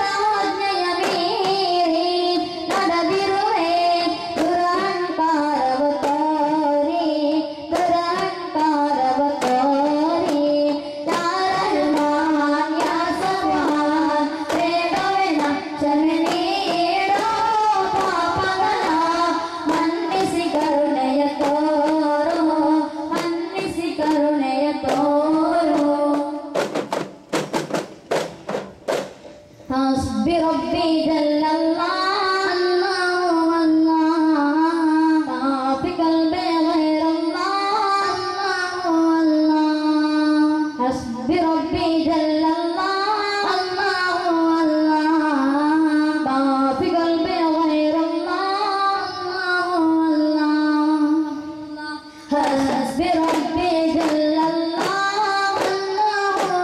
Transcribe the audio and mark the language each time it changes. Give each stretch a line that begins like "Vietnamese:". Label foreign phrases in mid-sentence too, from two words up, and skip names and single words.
Kannada: ಆಜ್ಞೆಯ ಮೀರಿ ನಡೆದಿರುವೆ ದುರಹಂಕಾರವ ತೋರಿ ದುರಹಂಕಾರವ ತೋರಿ
Arabic: يا رحمن يا سبحان
Kannada: ಬೇಡುವೆನ ಕ್ಷಮೆ ನೀಡು ಪಾಪಗಳ ಮನ್ನಿಸಿ ಕರುಣೆಯ ತೋರು ಮನ್ನಿಸಿ ಕರುಣೆಯ ತೋರು
Arabic: حسبي ربي جل الله الله الله ما في قلبي غير الله الله الله حسبي ربي جل الله الله الله ما في قلبي غير الله الله حسبي ربي جل الله الله